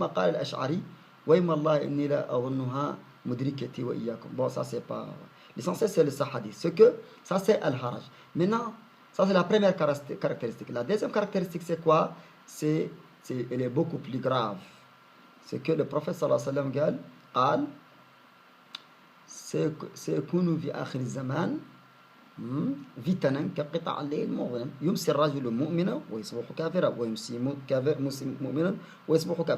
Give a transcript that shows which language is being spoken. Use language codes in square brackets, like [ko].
[ar] ثم قال الأشعري وإما الله إني لا أظنها مدركتي وإياكم. [fr] Bon, ça c'est pas... L'essentiel c'est le hadith. Ce que, ça c'est al-haraj. Maintenant, ça c'est la première caractéristique. La deuxième caractéristique c'est quoi? Elle est beaucoup plus grave. C'est que le prophète [ar] sallallahu alayhi wa sallam قال سيكون في آخر الزمان فتنا كقطع الليل المظلم يمسي الرجل مؤمنا ويصبح كافرا ويمسي مؤمنا ويصبح كافرا.